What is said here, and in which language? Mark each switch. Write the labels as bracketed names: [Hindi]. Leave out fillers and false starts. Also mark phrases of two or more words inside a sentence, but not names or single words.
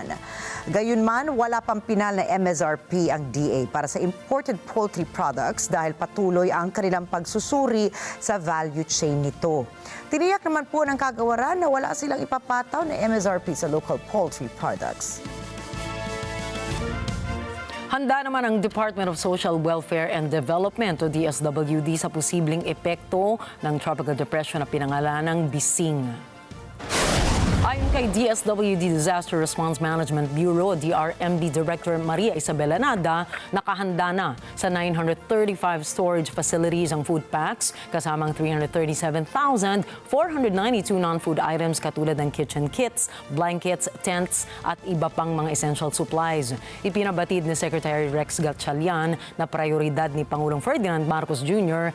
[Filipino] Gayunman, wala pang pinal na MSRP ang DA para sa [English] imported poultry products [Filipino] dahil patuloy ang kanilang pagsusuri sa [English] value chain [Filipino] nito. Tiniyak naman po ng kagawaran na wala silang ipapataw na MSRP sa [English] local poultry products. [Filipino] Handa naman ang Department of Social Welfare and Development o DSWD sa posibleng epekto ng tropical depression na pinangalanang Bising. Ayon kay DSWD Disaster Response Management Bureau, DRMB Director Maria Isabela Nada, nakahanda na sa 935 storage facilities ang food packs kasamang 337,492 [English] non-food items [Filipino] katulad ng [English] kitchen kits, blankets, tents [Filipino] at iba pang mga [English] essential supplies. [Filipino] Ipinabatid ni Secretary Rex Gatchalian na prioridad ni Pangulong Ferdinand Marcos Jr.